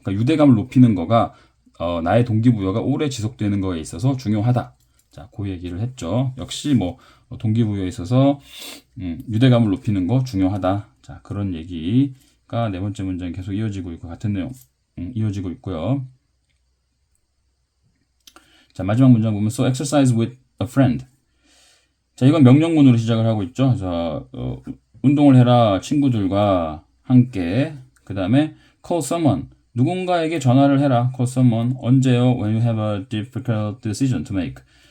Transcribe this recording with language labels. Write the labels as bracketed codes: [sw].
[ko] 그러니까 유대감을 높이는 거가 나의 동기부여가 오래 지속되는 거에 있어서 중요하다. 자, 그 얘기를 했죠. 역시 뭐 동기부여에 있어서 유대감을 높이는 거 중요하다. 자, 그런 얘기가 네 번째 문장에 계속 이어지고 있고 같은 내용 이어지고 있고요. 자, 마지막 문장 보면 [en] so exercise with a friend. [ko] 자, 이건 명령문으로 시작을 하고 있죠. 자, 운동을 해라 친구들과 함께. 그 다음에 [en] call someone. [ko] 누군가에게 전화를 해라. [en] call someone. [ko] 언제요? [en] When you have a difficult decision to make.